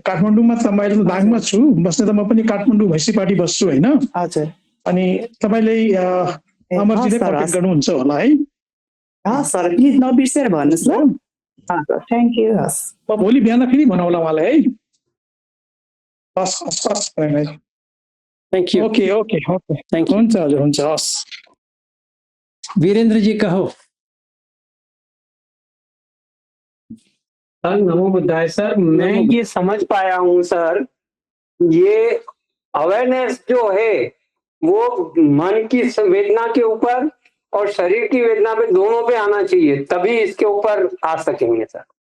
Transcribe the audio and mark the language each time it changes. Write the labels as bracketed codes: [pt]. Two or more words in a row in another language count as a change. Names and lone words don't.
[ne] काठमाडौँमा त म अहिले दाङमा छु, बस्ने त म पनि काठमाडौँ भैँसीपाटी बस्छु होइन। हजुर। अनि तपाईँले अमरजीले हस् सर, कन्ट्याक्ट हस्। गर्नुहुन्छ होला है। हस् सर, प्लिज नबिर्सेर भन्नुहोस् ल। हस्, [en] thank you. [ne] हस्। म भोलि बिहान फेरि भनौँला उहाँलाई है। हस् हस् हस्। [en] thank you. OK OK OK, thank you. [ne] हुन्छ हजुर, हुन्छ, हस्। [hi] वीरेंद्र जी कहो। सर [pi] नमो बुद्धाय [hi] सर, मैं नमो ये समझ पाया हूँ सर, ये अवेयरनेस जो है वो मन की वेदना के ऊपर और शरीर की वेदना पे दोनों पे आना चाहिए, तभी इसके ऊपर आ सकेंगे सर।